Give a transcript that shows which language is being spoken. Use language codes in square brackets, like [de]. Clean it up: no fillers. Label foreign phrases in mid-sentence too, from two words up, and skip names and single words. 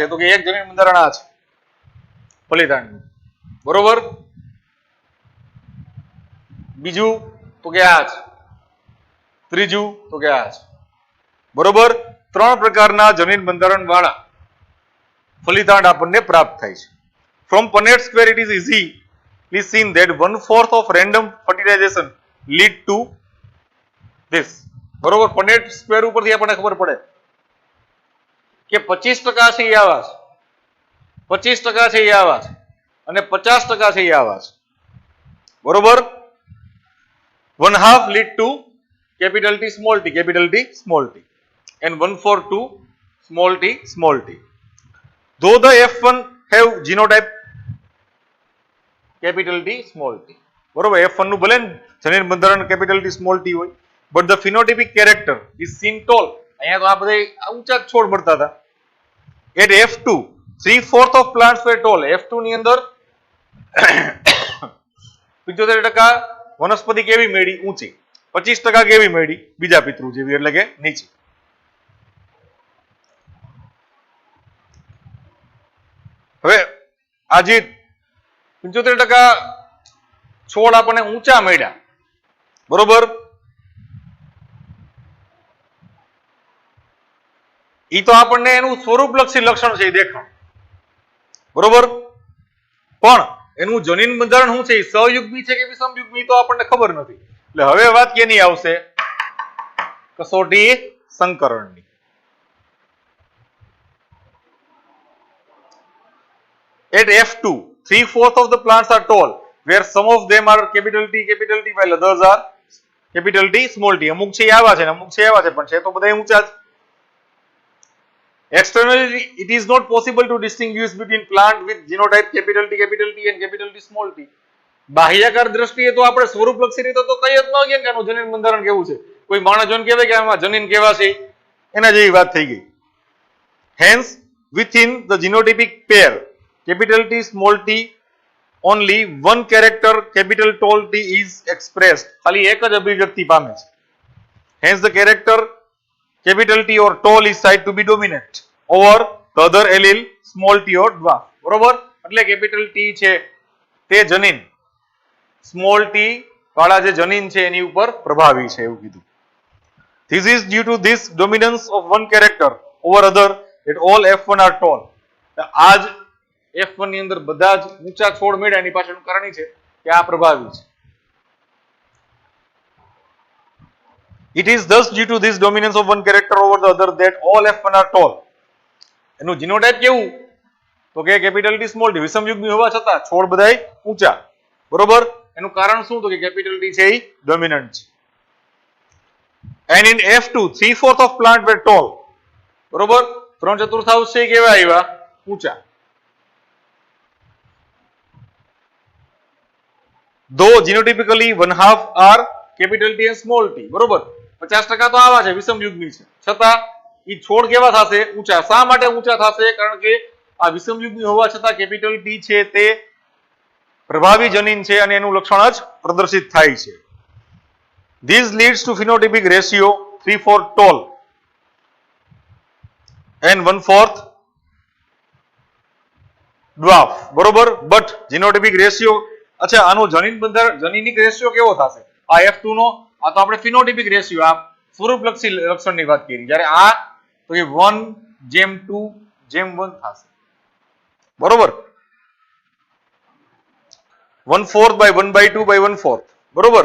[gu] તો કે એક જનીન બંધારણ આ છે ફલિતાંડનું, બરોબર? બીજું તો કે આ છે, ત્રીજું તો કે આ છે, બરોબર? ત્રણ પ્રકારના જનીન બંધારણ વાળા ફલિતાંડ આપણને પ્રાપ્ત થાય છે. [en] From Punnett square it is easily seen that 1/4 of random fertilization lead to this, [gu] બરોબર? [en] Punnett square [gu] ઉપરથી આપણને ખબર પડે કે 25% છે એ આવા છે, 25% છે એ આવા છે અને 50% છે એ આવા છે, બરોબર? [en] 1/2 lead to capital T small t, capital T small t, and 1/4 to small t small t. Though the F1 have genotype capital T small t, બરોબર? [gu] F1 નું ભલે જનીન બંધારણ [en] capital T small t હોય, but the phenotypic character is seen tall. [gu] અહીંયા તો આ બધા ઊંચા છોડ મળતા હતા. [en] At F2 3/4 of plants were tall. [gu] F2 ની અંદર 75% વનસ્પતિ કેવી મળી? ઊંચી. 25% કેવી મળી? બીજા પિતૃ જેવી એટલે કે નીચી. હવે આજે 75% છોડ આપણને ઊંચા મળ્યા, બરોબર? ઈ તો આપણને એનું સ્વરૂપલક્ષી લક્ષણ છે, દેખાણ, બરોબર? પણ એનું જનીન બંધારણ શું છે? સહયુગ્મી છે કે વિષમયુગ્મી તો આપણને ખબર નથી. એટલે હવે વાત કેની આવશે? કસોટી સંકરણની. [en] At F2, 3/4 of the plants are tall, where some of them are capital T, while others are capital T, small t. [gu] અમુક છે આવા છે ને અમુક છે આવા છે, પણ છે તો બધા ઊંચા જ. [en] Externally, it is not possible to distinguish between plant with genotype capital T and capital T small t. [gu] બાહ્યકાર દ્રષ્ટિએ તો આપણે સ્વરૂપલક્ષી રીતે તો કઈ જ ન કે આનું જનીન બંધારણ કેવું છે. કોઈ માણસ જોઈને કહેવાય કે આમાં જનીન કેવા છે, એના જેવી વાત થઈ ગઈ. [en] Hence, within the genotypic pair capital T small t, only one character capital tall T is expressed. [gu] ખાલી એક જ અભિવ્યક્તિ પામે છે. [en] Hence, the character capital T or tall is said to be dominant over the other allele small t or dwarf. [gu] બરોબર? એટલે [en] capital T [gu] છે તે જનીન [en] small t [gu] વાળા જે જનીન છે એની ઉપર પ્રભાવી છે એવું કીધું. [en] This is due to this dominance of one character over other that all F1 are tall. [gu] આ જ F1 ની અંદર બધા જ ઊંચા છોડ મળ્યા, એની પાછળનું કારણ છે કે આ પ્રભાવી છે. [en] It is thus due to this dominance of one character over the other that all F1 are tall. [gu] એનું જીનોટાઇપ કેવું? તો કે [en] capital T small t, [gu] વિષમયુગ્મી હોવા છતાં છોડ બધાય ઊંચા, બરોબર? એનું કારણ શું? તો કે [en] capital T [gu] છે એ ડોમિનન્ટ છે. [en] And in F2, 3/4 of plant were tall. [gu] બરોબર? 3/4 છે કેવા આવ્યા? ઊંચા. [en] Though genotypically 1/2 are capital T and small t. [gu] બરોબર? 50% તો આવા છે, વિષમયુગ્મી છે, છતાં ઈ છોડ કેવા થશે? ઊંચા. શા માટે ઊંચા થશે? કારણ કે આ વિષમયુગ્મી હોવા છતાં [en] capital T [gu] છે તે પ્રભાવી જનીન છે અને એનું લક્ષણ જ પ્રદર્શિત થાય છે. [en] This leads to phenotypic ratio 3/4 tall and 1/4 dwarf. [gu] બરોબર? [en] but genotypic ratio, [gu] અચ્છા આનો જનીન બંધારણ જનીનિક રેશિયો કેવો થશે? આ F2 નો, આ તો આપણે [en] phenotypic ratio, [gu] આ સ્વરૂપલક્ષી લક્ષણની વાત કરી. જ્યારે આ તો એ 1:2:1 થશે. બરોબર? 1/4/1/2/1/4. બરોબર?